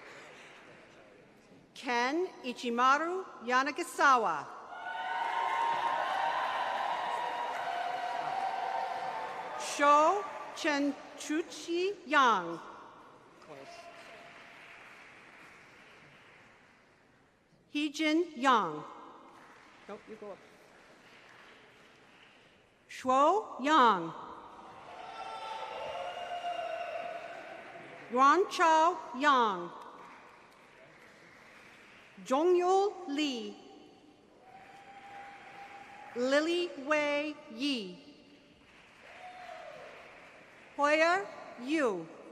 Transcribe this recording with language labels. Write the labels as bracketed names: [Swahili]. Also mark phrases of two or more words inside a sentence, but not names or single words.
[English] Ken Ichimaru Yanagasawa. Sho Chenchuchi Yang. Heejin Yang. Nope, you go up. Shuo Yang. Yuan Chao Yang. Zhongyul Li. Lily Wei Yi. Hoyer Yu.